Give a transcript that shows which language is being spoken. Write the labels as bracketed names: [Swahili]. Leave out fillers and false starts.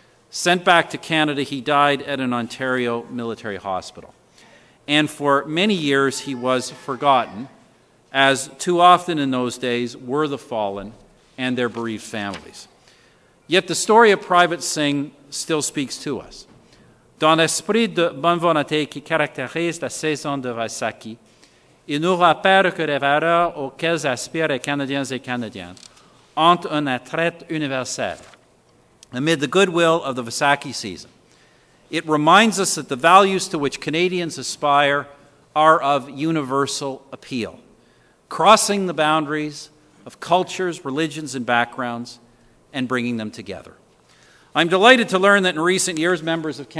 [English] Sent back to Canada, he died at an Ontario military hospital. And for many years, he was forgotten, as too often in those days were the fallen and their bereaved families. Yet the story of Private Singh still speaks to us. [French] Dans l'esprit de bonne volonté qui caractérise la saison de Vaisakhi, il nous rappelle que les valeurs auxquelles aspirent les Canadiens et Canadiennes ont un attrait universel. [English] Amid the goodwill of the Vaisakhi season, it reminds us that the values to which Canadians aspire are of universal appeal, crossing the boundaries of cultures, religions, and backgrounds, and bringing them together. I'm delighted to learn that in recent years, members of Canada